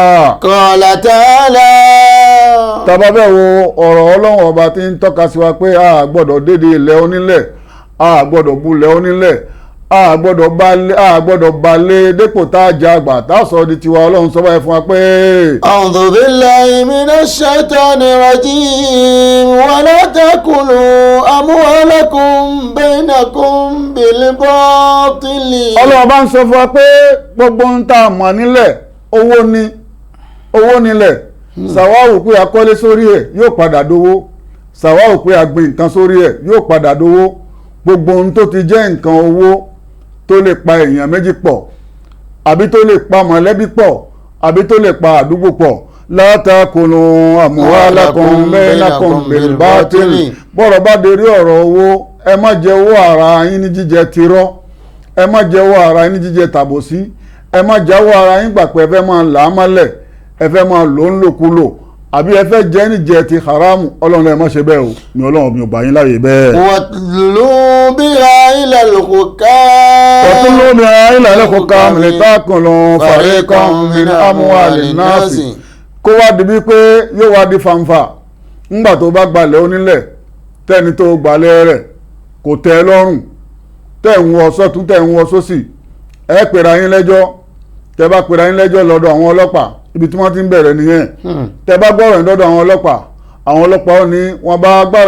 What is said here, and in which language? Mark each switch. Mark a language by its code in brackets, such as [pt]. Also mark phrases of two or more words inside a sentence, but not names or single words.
[ar] قال تعالى. [yo] tàbá bẹ́ẹ̀ wo ọ̀rọ̀ ọlọ́run ọba tí ń tọ́ka sí wa pé a gbọ́dọ̀ dédé ilẹ̀ onílẹ̀ a gbọ́dọ̀ bulẹ̀ onílẹ̀ a gbọ́dọ̀ balẹ̀ dépò tá a jẹ àgbà tá a sọ di tiwa ọlọ́run sọ báyìí fún wa pé. [ar] أعوذ بالله من الشيطان الرجيم ولا تأكلوا أموالكم بينكم بالباطل. [yo] ọlọ́run bá ń sọ fún wa pé gbogbo ń ta mọ̀ nílẹ̀ owó nílẹ̀ sàwáwò pé a kọ́lé sórí ẹ̀ yóò padà dówó sàwáwò pé a gbin nǹkan sórí ẹ̀ yóò padà dówó gbogbo ohun tó ti jẹ́ nǹkan owó tó lè pa èèyàn méjì pọ̀ àbí tó lè pa mọ̀lẹ́bí pọ̀ àbí tó lè pa àdúgbò pọ̀ [ar] لا تأكلوا أموالكم بينكم بالباطل [yo] bọ́rọ̀ bá dérí ọ̀rọ̀ owó ẹ má jẹ owó ara yín ní jíjẹ tirọ́ ẹ má jẹ owó ara yín ní jíjẹ tàbòsí ẹ má jẹ owó ara yín gbà pé ẹ fẹ́ máa là á mọ́lẹ̀ ẹ fẹ́ máa lò ń lòkulò àbí ẹ fẹ́ jẹ́ níjẹ ti haramu ọlọ́run ẹ má ṣe bẹ́ẹ̀ o ní ọlọ́run mi ò bá yín láyè bẹ́ẹ̀. [ar] وتدلوا بها إلى الحكام. وتدلوا بها إلى الحكام لتأكلوا فريقا من أموال الناس. [yo] kó wá di bíi pé yóò wá di fanfa ńgbà tó bá gbalẹ̀ onílẹ̀ tẹ́ni tó gbalẹ̀ rẹ̀ kò tẹ́ ẹ lọ́rùn tẹ́ ń wọ sọ́tún tẹ́ ń wọ sósì ẹ pèrè ayín lẹ́jọ́ tẹ́ bá pèrè ayín lẹ́jọ́ lọ́dọ̀ àwọn ọlọ́pàá ibi tí wọ́n ti ń bẹ̀rẹ̀ nìyẹn tẹ́ bá gbọ́rọ̀ lọ́dọ̀ àwọn ọlọ́pàá ní wọ́n bá agbára